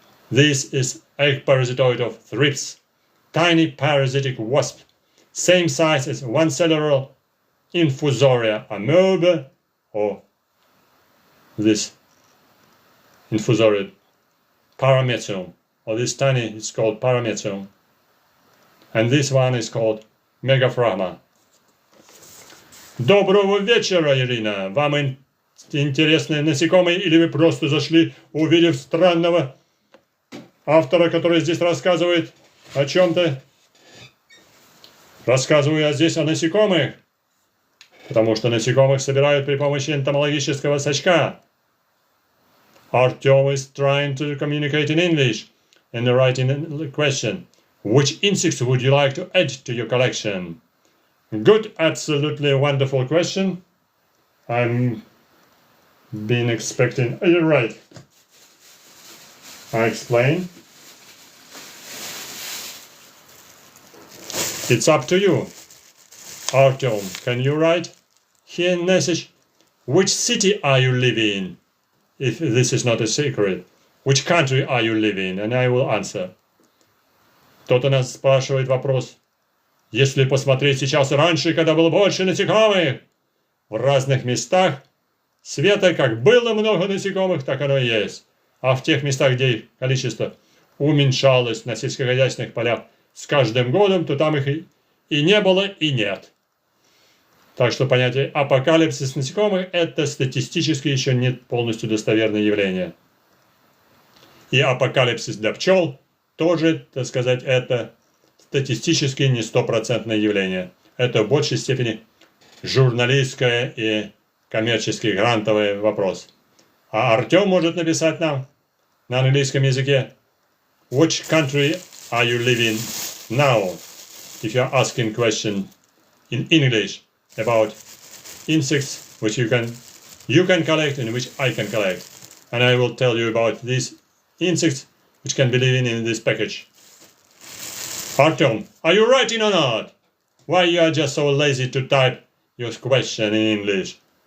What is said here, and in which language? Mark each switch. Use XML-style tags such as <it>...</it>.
<en>This is egg parasitoid of thrips, tiny parasitic wasp, same size as one cellular Infusoria amoeba, or this Infusoria paramecium, or this tiny is called paramecium, and this one is called Megaphragma.</en> <ru>Доброго вечера, Ирина! Вам интересны насекомые или вы просто зашли, увидев странного автора, который здесь рассказывает о чем-то? Рассказываю я здесь о насекомых, потому что насекомых собирают при помощи энтомологического сачка.</ru> <en>Artyom is trying to communicate in English and writing a question. Which insects would you like to add to your collection? Good, absolutely wonderful question. I'm been expecting. You're right. I explain. It's up to you. Artyom, can you write here in message? Which city are you living in? If this is not a secret. Which country are you living in? And I will answer.</en> <ru>Кто-то нас спрашивает вопрос. Если посмотреть сейчас и раньше, когда было больше насекомых, в разных местах света, как было много насекомых, так оно и есть. А в тех местах, где их количество уменьшалось на сельскохозяйственных полях с каждым годом, то там их и не было, и нет. Так что понятие апокалипсис насекомых – это статистически еще не полностью достоверное явление. И апокалипсис для пчел тоже, так сказать, это статистически не стопроцентное явление. Это в большей степени журналистское и коммерческий грантовый вопрос. А Артем может написать нам на английском языке</ru> <en>Which country are you living now? If you are asking question in English about insects which you can collect and which I can collect. And I will tell you about these insects which can be living in this package. Artyom, are you writing or not? Why you are just so lazy to type your question in English?</en>